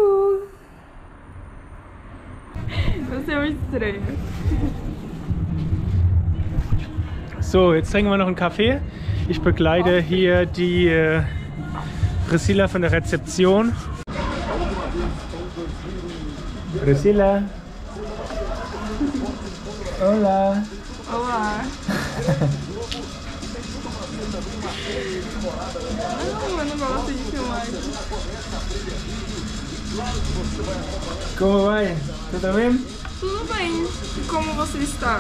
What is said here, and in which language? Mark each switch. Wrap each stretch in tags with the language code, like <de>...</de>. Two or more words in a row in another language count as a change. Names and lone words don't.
<de>Das ist ja estranho. So, jetzt trinken wir noch einen Kaffee. Ich begleite hier die Priscilla von der Rezeption. Priscilla!</de> <es>Hola!</es> <pt>Olá. Eu não gosto de filmar. Como vai? Tudo bem? Tudo bem. E como você está?</pt>